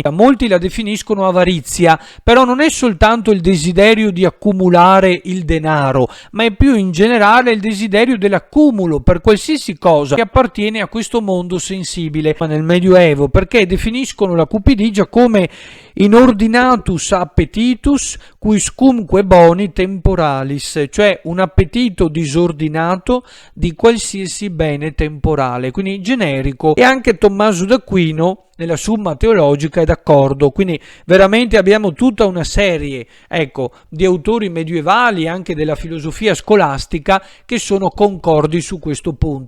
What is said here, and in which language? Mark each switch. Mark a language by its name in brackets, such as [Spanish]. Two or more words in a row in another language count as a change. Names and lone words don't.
[Italian] Molti la definiscono avarizia, però non è soltanto il desiderio di accumulare il denaro, ma è più in generale il desiderio dell'accumulo per qualsiasi cosa che appartiene a questo mondo sensibile. Ma nel Medioevo, perché definiscono la cupidigia come [Latin] inordinatus appetitus quiscumque boni temporalis, [Italian] cioè un appetito disordinato di qualsiasi bene temporale, quindi generico. E anche Tommaso d'Aquino nella Summa Teologica è d'accordo, quindi veramente abbiamo tutta una serie, di autori medievali, anche della filosofia scolastica, che sono concordi su questo punto.